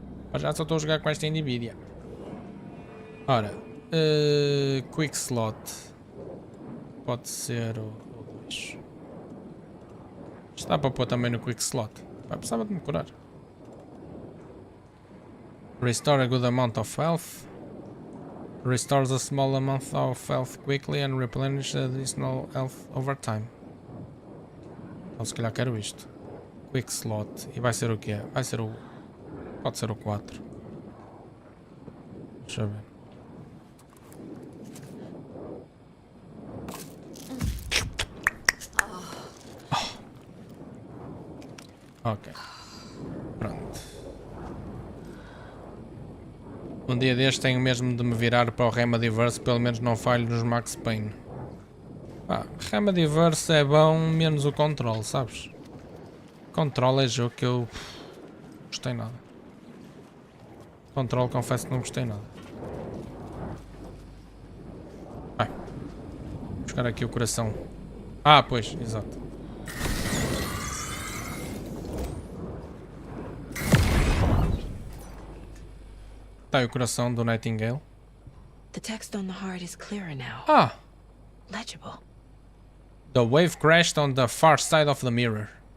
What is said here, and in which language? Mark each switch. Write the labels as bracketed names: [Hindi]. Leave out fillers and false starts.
[Portuguese] Para já só estou a jogar com esta indivídua. Ora. Quick slot. Pode ser o 2. Está para pôr também no quick slot. Precisava de me curar. [English] Restore a good amount of health. Restores a small amount of health quickly and replenishes additional health over time. [Portuguese] Então se calhar quero isto. Quick slot. E vai ser o quê? Vai ser o... Pode ser o 4. Deixa eu ver. Ok. Pronto. Um dia deste tenho mesmo de me virar para o Remedyverse, pelo menos não falho nos Max Payne. Remedyverse é bom, menos o Control, sabes? Control é jogo que eu... gostei nada. Control, confesso que não gostei nada. Vai. Vou buscar aqui o coração. Ah, pois, exato. Tá aí o coração do Nightingale. [English] The text on the heart is clearer now. Ah! legible. The wave crashed on the far side of the mirror.